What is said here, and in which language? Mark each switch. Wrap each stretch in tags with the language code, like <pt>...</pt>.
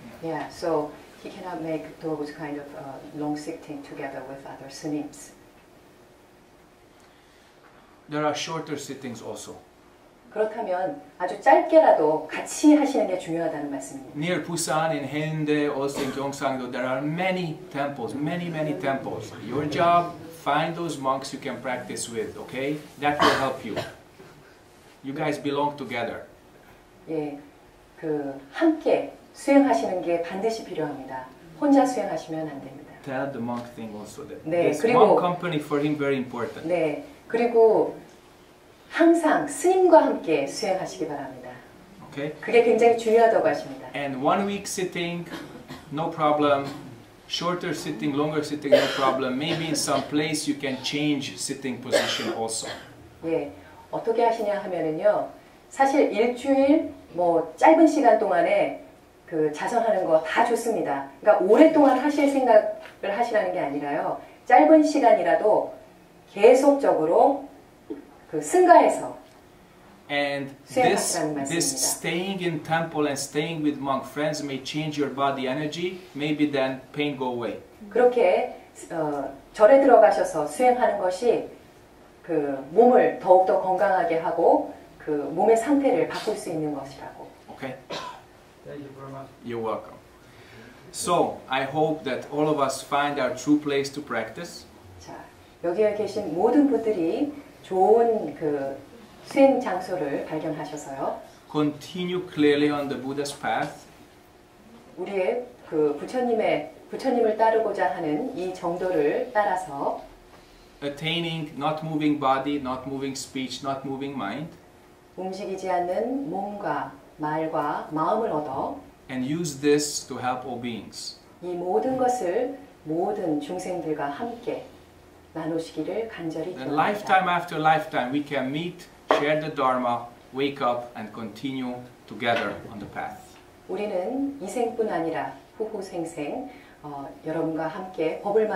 <en>Yeah, so he cannot make those kind of long sitting together with other snims. There are shorter sittings also.</en> <ko>그렇다면 아주 짧게라도 같이 하시는 게 중요하다는 말씀입니다.</ko> <en>Near Busan, in Haeundae, also in Gyeongsang-do, there are many temples, many temples. Your job, find those monks you can practice with, okay? That will help you. You guys belong together.</en> <ko>예, 함께 수행하시는 게 반드시 필요합니다. 혼자 수행하시면 안 됩니다.</ko> <en>Tell the monk thing also that</en> <ko>네,</ko> <en>this</en> <ko>그리고</ko> <en>monk company for him very important.</en> <ko>네, 그리고 항상 스님과 함께 수행하시기 바랍니다.</ko> <en>Okay?</en> <ko>그게 굉장히 중요하다고 하십니다.</ko> <en>And 1 week sitting, no problem. Shorter sitting, longer sitting, no problem. Maybe in some place you can change sitting position also.</en> <ko>예, 어떻게 하시냐 하면은요, 사실 일주일 짧은 시간 동안에 자선하는 거 다 좋습니다. 그러니까 오랫동안 하실 생각을 하시라는 게 아니라요, 짧은 시간이라도 계속적으로 승가해서</ko> <en>And this staying in temple and staying with monk friends may change your body energy. Maybe then pain go away.</en> <ko>그렇게 절에 들어가셔서 수행하는 것이 몸을 더욱더 건강하게 하고 몸의 상태를 바꿀 수 있는 것이라고.</ko> <en>Okay? Thank you very much. You're welcome. So, I hope that all of us find our true place to practice.</en> <ko>자, 여기에 계신 모든 분들이 좋은 수행 장소를 발견하셔서요.</ko> <en>Continue clearly on the Buddha's path.</en> <ko>우리의 부처님을 따르고자 하는 이 정도를 따라서</ko> <en>Attaining not moving body, not moving speech, not moving mind.</en> <ko>움직이지 않는 몸과 말과 마음을 얻어</ko> <en>And use this to help all beings.</en> <ko>이 모든 것을 모든 중생들과 함께 나누시기를 간절히</ko> <en>Then</en> <ko>기원합니다.</ko> <en>lifetime after lifetime we can meet, share the Dharma, wake up and continue together on the path.</en> <ko>우리는 이생뿐 아니라 후후생생 여러분과 함께 법을 만나 계속 깨달음의 길로 함께 나가기를 원합니다.</ko>